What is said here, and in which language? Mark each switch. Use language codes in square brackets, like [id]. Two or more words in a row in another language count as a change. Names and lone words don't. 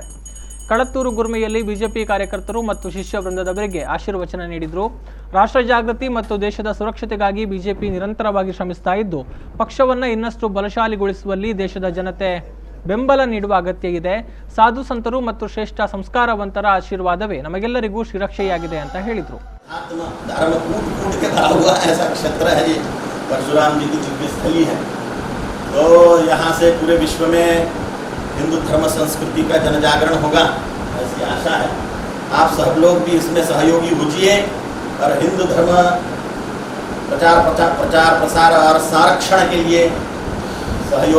[kn] ಕಳತ್ತೂರು ಗುರ್ಮೆಯಲ್ಲಿ ಬಿಜೆಪಿ ಕಾರ್ಯಕರ್ತರು ಮತ್ತು ಶಿಷ್ಯ ವೃಂದದವರಿಗೆ ಆಶೀರ್ವಚನ ನೀಡಿದರು. ರಾಷ್ಟ್ರ ಜಾಗೃತಿ ಮತ್ತು ದೇಶದ ಸುರಕ್ಷತೆಗಾಗಿ ಬಿಜೆಪಿ ನಿರಂತರವಾಗಿ ಶ್ರಮಿಸ್ತಾ ಇದ್ದು ಪಕ್ಷವನ್ನು ಇನ್ನಷ್ಟು ಬಲಶಾಲಿಗೊಳಿಸುವಲ್ಲಿ ದೇಶದ ಜನತೆ ಬೆಂಬಲ ನೀಡುವ ಅಗತ್ಯ ಇದೆ. ಸಾಧು ಸಂತರು ಮತ್ತು ಶ್ರೇಷ್ಠ ಸಂಸ್ಕಾರವಂತರ ಆಶೀರ್ವಾದವೇ ನಮಗೆಲ್ಲರಿಗೂ ಶ್ರೀರಕ್ಷೆಯಾಗಿದೆ ಅಂತ ಹೇಳಿದರು. [hi] परशुराम जी की दिव्य स्थली है, तो यहाँ से पूरे विश्व में हिंदू धर्म संस्कृति का जनजागरण होगा, ऐसी आशा है। आप सब लोग भी इसमें सहयोगी होइए और हिंदू धर्म प्रचार प्रसार और संरक्षण के लिए सहयोग